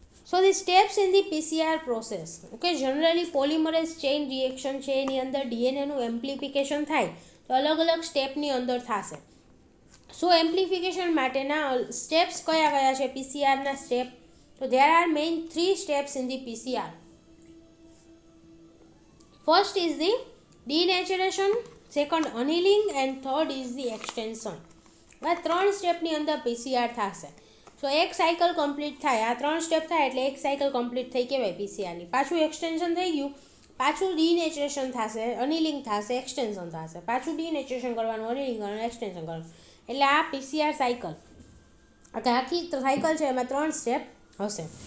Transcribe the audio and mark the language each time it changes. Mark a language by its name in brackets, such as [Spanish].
[English] So the steps in the PCR process. [Gujarati] Okay, generally polymerase chain reaction છે એની અંદર ડીએનએનું amplification થાય તો અલગ અલગ સ્ટેપની અંદર થશે. સો એમ્પ્લિફિકેશન માટેના સ્ટેપ્સ કયા કયા છે પીસીઆરના સ્ટેપ? [English] તો there are main 3 steps in the PCR. First is the denaturation, second annealing and third is the extension. [Gujarati] આ 3 સ્ટેપની અંદર પીસીઆર થશે. સો એક સાયકલ કમ્પ્લીટ થાય, આ 3 સ્ટેપ થાય એટલે એક સાયકલ કમ્પ્લીટ થઈ કહેવાય પીસીઆરની. પાછું એક્સટેન્શન થઈ ગયું, પાછું ડીનેચરેશન થશે, અનિલિંગ થશે, એક્સટેન્શન થશે, પાછું ડીનેચરેશન કરવાનું, અનિલિંગ કરવાનું, એક્સટેન્શન કરવાનું, એટલે આ પીસીઆર સાયકલ આખી સાયકલ છે એમાં 3 સ્ટેપ હશે.